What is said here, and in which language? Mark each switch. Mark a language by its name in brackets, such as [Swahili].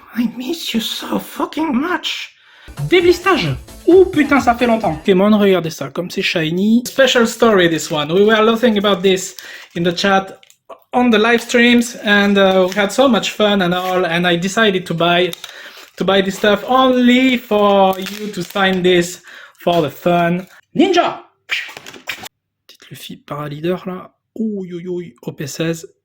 [English] I miss you so fucking much. [French] Déblistage. Oh putain, ça fait longtemps. Pokémon, regardez ça, comme c'est shiny. [English] Special story, this one. We were laughing about this in the chat on the live streams, and we had so much fun and all, and I decided to buy this stuff only for you to sign this for the fun. Ninja. [French] Petite Luffy paraleader là. Ouh, OP16.